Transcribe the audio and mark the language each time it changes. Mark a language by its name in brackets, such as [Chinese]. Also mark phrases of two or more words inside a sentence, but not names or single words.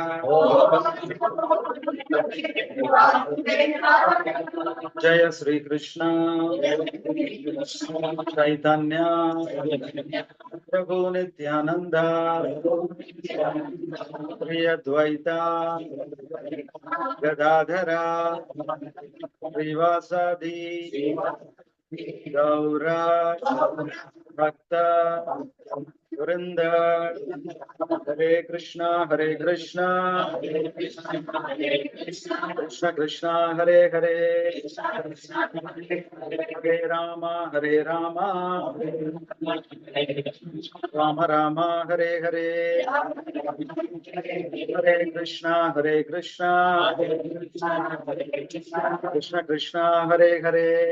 [Sanskrit] జయ శ్రీకృష్ణ చైతన్య ప్రభు నిత్యానంద ప్రియ ద్వైత గదాధర శ్రీవాసాది గౌర భక్త వృంద. హరే కృష్ణ కృష్ణ కృష్ణ హరే హరే, హరే రామ రామ రామ హరే హరే, హరే కృష్ణ కృష్ణ కృష్ణ హరే హరే,